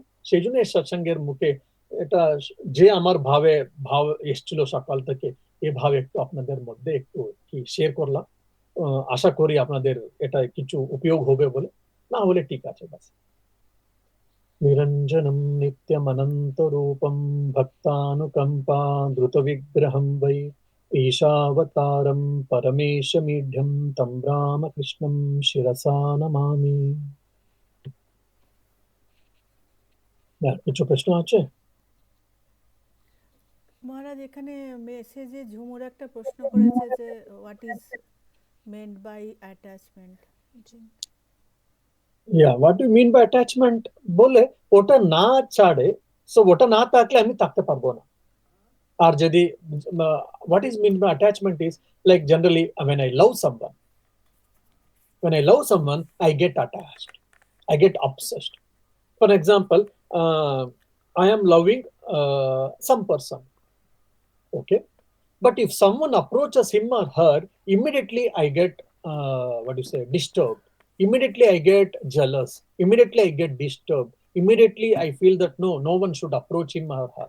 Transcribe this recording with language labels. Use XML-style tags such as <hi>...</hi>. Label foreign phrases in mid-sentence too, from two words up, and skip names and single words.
<bn>সেই জন্য এই সৎসঙ্গের মুখে এটা যে আমার ভাব এসেছিল সকাল থেকে, এই ভাব একটু আপনাদের মধ্যে একটু কি শেয়ার করলাম। আশা করি আপনাদের এটা কিছু উপয়োগ হবে বলে, না হলে ঠিক আছে বাস।</bn> <sa>নিরঞ্জনম নিত্যমনন্তরূপম ভক্তানুকম্পা দ্রুতবিগ্রহম বৈ ईशावतारं परमेशमीढ्यं तं रामकृष्णं शिरसा नमामि।</sa> <bn>কিছু প্রশ্ন আছে? মহারাজ এখানে মেসেজে ঝুমুর একটা প্রশ্ন করেছে যে</bn> <en>what is meant by attachment. what you mean by attachment</en> <bn>বলে, ওটা না ছাড়ে, সো ওটা না থাকলে আমি থাকতে পারবো না। আর যদি</bn> <en>what is mean by attachment is like generally when I love someone I get attached, I get obsessed. For example, I am loving some person, okay, but if someone approaches him or her, immediately I get what do you say, disturbed, immediately I get jealous, immediately I get disturbed, immediately I feel that no one should approach him or her.</en>